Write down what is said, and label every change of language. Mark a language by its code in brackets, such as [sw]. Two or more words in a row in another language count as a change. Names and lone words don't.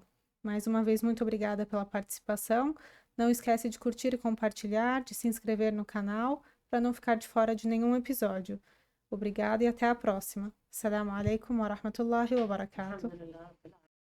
[pt] Mais uma vez, muito obrigada pela participação. Não esquece de curtir e compartilhar, de se inscrever no canal, para não ficar de fora de nenhum episódio. Obrigada e até a próxima. [ar] السلام عليكم ورحمة الله وبركاته. الحمد لله رب العالمين.